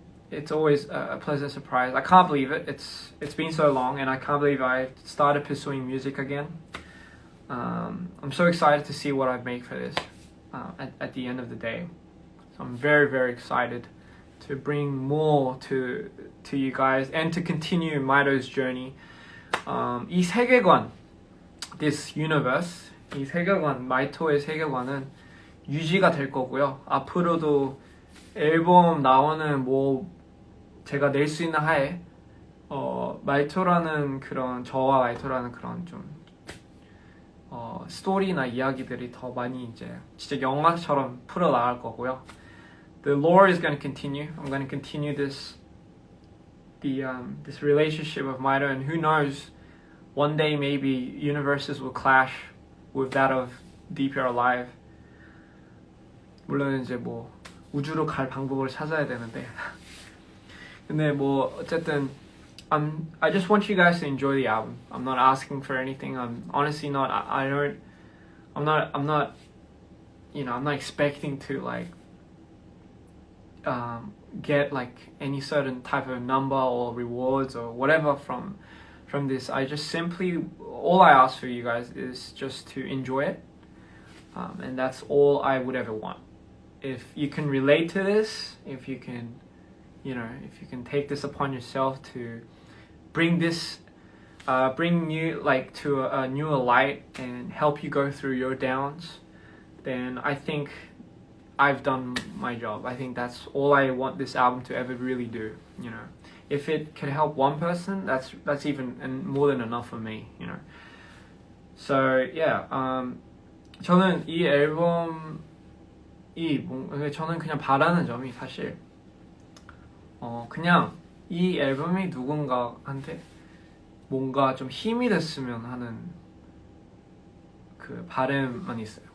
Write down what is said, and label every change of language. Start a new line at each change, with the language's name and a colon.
English: It's always a pleasant surprise. I can't believe it. It's been so long, and I can't believe I started pursuing music again. I'm so excited to see what I make for this at the end of the day. So I'm very, very excited to bring more to you guys and to continue Maido's journey.
Korean: 이 세계관,
English: this universe,
Korean: 이 세계관, 마이토의 세계관은 유지가 될 거고요. 앞으로도 앨범 나오는 뭐 제가 낼 수 있는 하에 마이토라는 그런 저와 마이토라는 그런 좀 스토리나 이야기들이 더 많이 이제 진짜 영화처럼 풀어 나갈 거고요.
English: The lore is going to continue. I'm going to continue this relationship of Maito, and who knows, one day maybe universes will clash with that of Dprian Live.
Korean: 물론 이제 뭐 우주로 갈 방법을 찾아야 되는데. 근데 뭐 어쨌든
English: I just want you guys to enjoy the album. I'm not asking for anything. I'm honestly not. I'm not. You know, I'm not expecting to like get like any certain type of number or rewards or whatever from this. I just simply, all I ask for you guys is just to enjoy it, and that's all I would ever want. If you can relate to this, if you can, you know, if you can take this upon yourself to bring this, bring you like to a newer light and help you go through your downs, then I think I've done my job. I think that's all I want this album to ever really do. You know, if it can help one person, that's even more than enough for me. You know.
Korean: So yeah, 저는 이 앨범이 저는 그냥 바라는 점이 사실 그냥 이 앨범이 누군가한테 뭔가 좀 힘이 됐으면 하는 그 바람만 있어요.